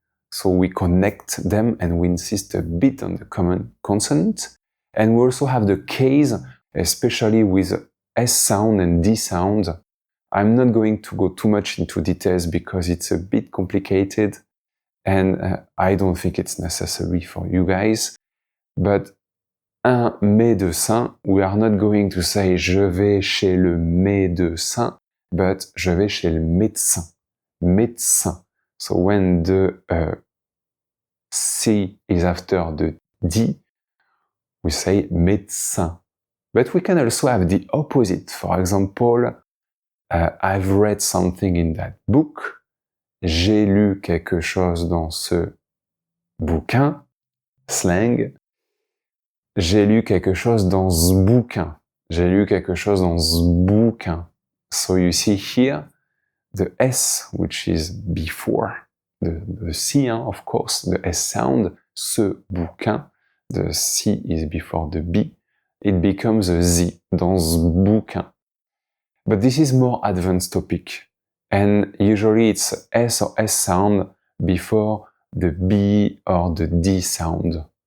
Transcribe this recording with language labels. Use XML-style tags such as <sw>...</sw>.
<en>So we connect them and we insist a bit on the common consonant. And we also have the case, especially with S sound and D sound. I'm not going to go too much into details because it's a bit complicated and I don't think it's necessary for you guys. But un médecin, we are not going to say</en> <fr>je vais chez le médecin,</fr> <en>but</en> <fr>je vais chez le médecin.</fr> <en>Médecin. So when the C is after the D, we say médecin. But we can also have the opposite. For example, I've read something in that book.</en> <fr>J'ai lu quelque chose dans ce bouquin. Slang. J'ai lu quelque chose dans ce bouquin. J'ai lu quelque chose dans ce bouquin.</fr> <en>So you see here the S, which is before the C, of course, the S sound, ce bouquin. The C is before the B. It becomes a Z,</en> <fr>dans ce bouquin.</fr> <en>But this is more advanced topic. And usually it's S or S sound before the B or the D sound.</en>